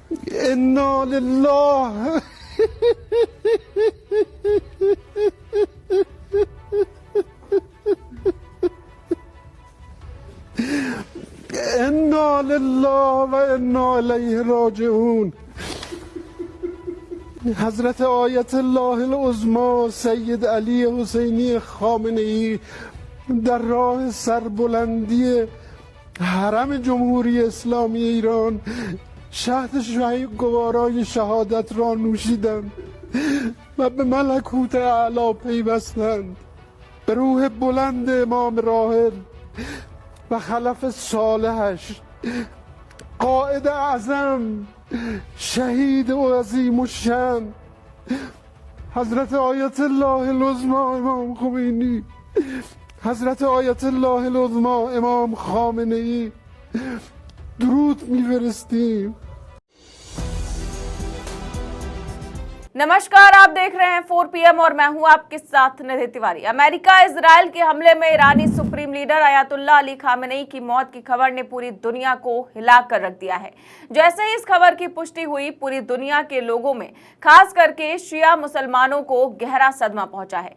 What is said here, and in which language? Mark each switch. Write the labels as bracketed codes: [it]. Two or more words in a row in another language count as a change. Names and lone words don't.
[ar] إنا لله إنا لله وإنا إليه راجعون. [fa] हजरत आयतुल्लाह उज़्मा सैयद अली हुसैनी खामेनेई در راه سربلندی حرم جمهوری اسلامی ایران شهد گوارای شهادت را نوشیدند و به ملکوت اعلی پیوستند. به روح بلند امام راحل و خلف صالحش، قائد اعظم، شهید و عظیم الشان حضرت آیت الله العظمی امام خمینی، حضرت آیت الله العظمی امام خامنه ای درود می‌فرستیم. [hi] नमस्कार, आप देख रहे हैं 4 PM और मैं हूं आपके साथ निधि तिवारी। अमेरिका इजराइल के हमले में ईरानी सुप्रीम लीडर अयातुल्लाह अली खामेनेई की मौत की खबर ने पूरी दुनिया को हिला कर रख दिया है। जैसे ही इस खबर की पुष्टि हुई, पूरी दुनिया के लोगों में, खास करके शिया मुसलमानों को गहरा सदमा पहुंचा है।